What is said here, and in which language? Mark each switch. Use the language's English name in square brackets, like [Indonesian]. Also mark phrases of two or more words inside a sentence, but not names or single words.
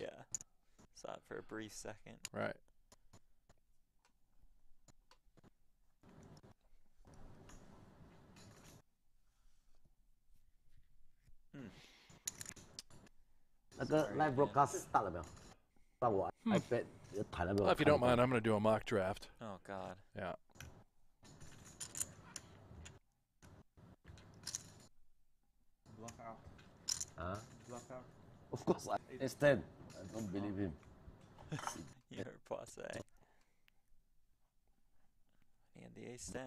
[English] Saw it for a brief second. Right. Live broadcast start [Chinese] 了没有？让我 iPad [Thai] ถ่ายแล้ว [Chinese] 没有 [English] Well, if you don't mind, I'm going to do a mock draft. Oh, God. Yeah. Block out. Huh? Block out. Of course, it's 10. I don't believe him. You're passe. And the ace 10.